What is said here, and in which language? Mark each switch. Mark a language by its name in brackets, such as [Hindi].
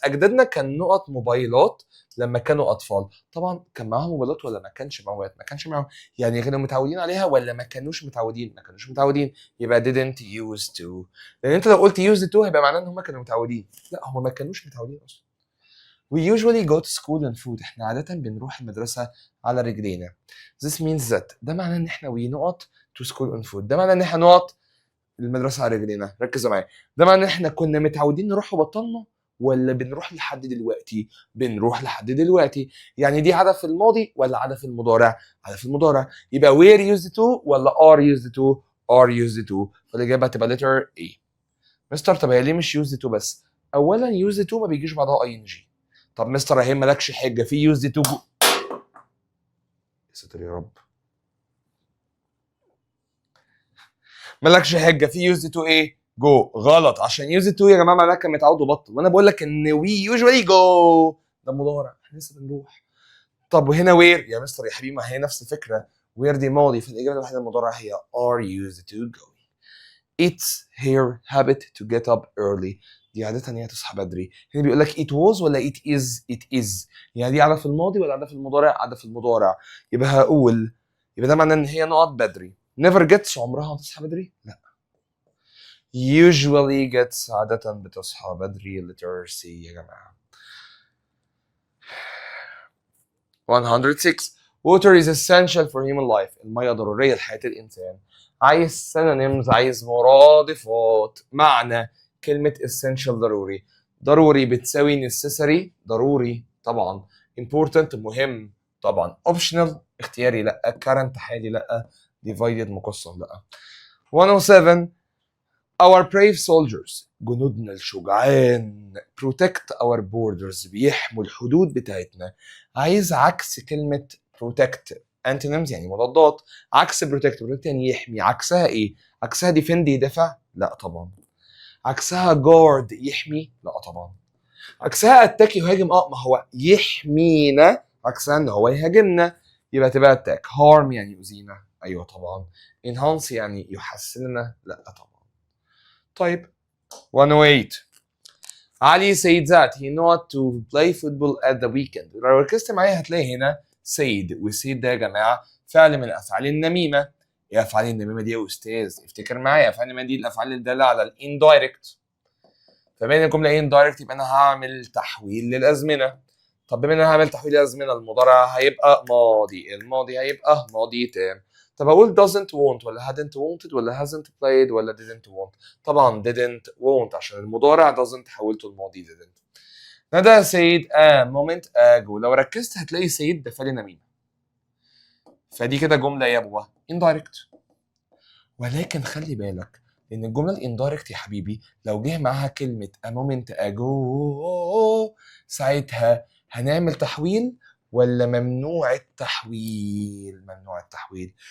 [Arabic] أجدادنا كان نقط موبايلات لما كانوا أطفال. طبعا كان معاهم موبايلات ولا ما كانش معاهم؟ ما كانش معاهم. يعني كانوا متعودين عليها ولا ما كانوش متعودين؟ ما كانوش متعودين. يبقى [English] didn't used to. [Arabic] لأن أنت لو قلت used to هيبقى معناه إن هم كانوا متعودين. لا، هم ما كانوش متعودين أصلا. [English] We usually go to school on foot. [Arabic] إحنا عادة بنروح المدرسة على رجلينا. [English] This means that. [Arabic] ده معناه إن إحنا we نقط [English] to school on foot. [Arabic] ده معناه إن إحنا نقط المدرسة على رجلينا. ركزوا معايا. ده معناه ان احنا كنا متعودين نروح وبطلنا ولا بنروح لحد دلوقتي؟ بنروح لحد دلوقتي. يعني دي عادة في الماضي ولا عادة في المضارع؟ عادة في المضارع. [English] يبقى were used to ولا are used to؟ are used to. [Arabic] فالإجابة هتبقى [English] letter A. [Arabic] مستر طب هي ليه مش used to بس؟ أولا used to ما بيجيش بعدها ing. طب مستر اهي مالكش حجة في used to. يا ساتر يا رب. مالكش حجه في [English] use to [Arabic] ايه؟ جو. غلط، عشان يوز تو يا جماعه معناها كان متعود وبطل، وانا بقول لك ان [English] we usually go [Arabic] ده مضارع، احنا لسه بنروح. طب وهنا وير يا مستر يا حبيبي؟ ما هي نفس الفكره، وير دي ماضي، فالاجابه الوحيده المضارع هي [English] are used to go. It's her habit to get up early. [Arabic] دي عادة ان هي تصحى بدري. هنا بيقول لك [English] it was ولا it is؟ it is. [Arabic] يعني دي عادة في الماضي ولا عادة في المضارع؟ عادة في المضارع. يبقى هقول، يبقى ده معناه ان هي نقط بدري. [English] never gets [Arabic] عمرها بتصحى بدري؟ لا. [English] usually gets [Arabic] عادة بتصحى بدري. [English] letter C [Arabic] يا جماعة. [English] 106 water is essential for human life. [Arabic] المية ضرورية لحياة الإنسان. عايز synonyms، عايز مرادفات. معنى كلمة essential ضروري. ضروري بتساوي necessary ضروري طبعا. important مهم طبعا. optional اختياري لا. current حالي لا. divided مقسم لا. [English] 107 our brave soldiers [Arabic] جنودنا الشجعان [English] protect our borders [Arabic] بيحموا الحدود بتاعتنا. عايز عكس كلمة protect antonyms يعني مضادات. عكس protect يعني يحمي. عكسها ايه؟ عكسها defend يدافع؟ لا طبعا. عكسها guard يحمي؟ لا طبعا. عكسها attack يهاجم؟ ما هو يحمينا. عكسها ان هو يهاجمنا يبقى تبقى attack. harm يعني يؤذينا؟ ايوه طبعا. enhance يعني يحسننا؟ لا طبعا. طيب [English] 108 علي said that he not to play football at the weekend. [Arabic] لو ركزت معايا هتلاقي هنا said، وsaid ده يا جماعه فعل من الافعال النميمه. ايه افعال النميمه دي يا استاذ؟ افتكر معايا افعال النميمه دي الافعال اللي داله على الاندايركت. فبين الجمله اندايركت يبقى انا هعمل تحويل للازمنه. طب بما ان انا هعمل تحويل للازمنه المضارع هيبقى ماضي، الماضي هيبقى ماضي تام. طب اقول [English] doesn't want ولا hadn't wanted ولا hasn't played ولا didn't want؟ طبعا didn't want عشان المضارع doesn't حولته الماضي didn't. ندى said a moment ago. [Arabic] لو ركزت هتلاقي said ده فعل نميمة، فدي كده جملة يا ابوه indirect. ولكن خلي بالك ان الجملة الاندايركت يا حبيبي لو جه معاها كلمة [English] a moment ago [Arabic] ساعتها هنعمل تحويل ولا ممنوع التحويل؟ ممنوع التحويل.